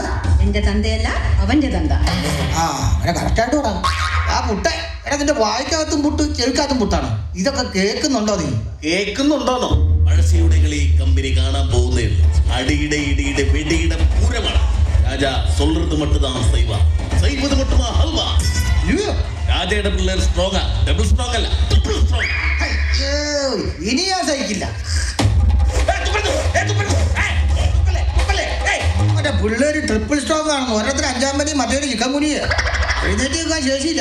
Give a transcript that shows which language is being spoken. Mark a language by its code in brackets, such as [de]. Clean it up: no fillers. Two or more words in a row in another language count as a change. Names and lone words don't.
[ml] എന്റെ തന്തയല്ല അവന്റെ തന്ത. ആ, അങ്ങനെ കറക്റ്റായിട്ട് പറയാം. ആ പുട്ടേ, എടാ, നിന്റെ വായിക്കകത്തും പുട്ട് ചെവിക്കകത്തും പുട്ടാണ്. ഇതൊക്കെ കേൾക്കുന്നുണ്ടോ നീ? കേൾക്കുന്നുണ്ടോന്നോ? പഴശ്ശിയുടെ കളി കമ്പനി കാണാൻ പോകുന്നേ ഉള്ളൂ. അടിയുടെ ഇടിയുടെ വെടിയുടെ പൂരമാണ്. രാജാ [ta] சொல்றது மட்டும்தான் செய்வா, செய்வது மட்டுமா ஹல்வா. [ml] രാജയുടെ പിള്ളേർ സ്ട്രോങ്ങാ, [en] double strong [ml] അല്ല, [en] triple strong. [ml] അയ്യോ, ഇനി ഞാൻ സഹിക്കില്ല. മറ്റേ പിള്ളേര് [en] triple strong [ml] ആണെന്ന്. ഓരോരുത്തർ 5-ാം പനി, മറ്റൊരു ചിക്കൻ കുനിയ. എഴുന്നേറ്റ് നിൽക്കാൻ ശേഷിയില്ല.